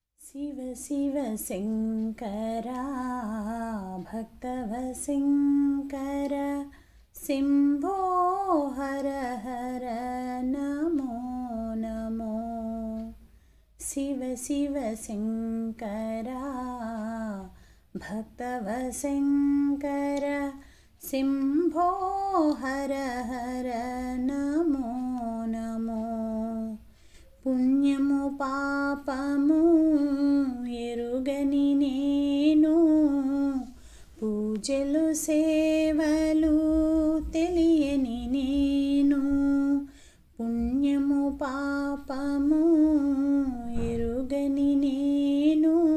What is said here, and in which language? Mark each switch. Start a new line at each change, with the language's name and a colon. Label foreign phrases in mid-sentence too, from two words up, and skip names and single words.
Sanskrit: शिव शिव शङ्करा भक्तवशङ्कर शम्भो हर हर नमो नमो। शिव शिव शङ्करा भक्तवशङ्कर शम्भो हर हर नमो नमो।
Telugu: పుణ్యము పాపము ఎరుగని నేను, పూజలు సేవలు తెలియని నేను, పుణ్యము పాపము ఎరుగని నేను,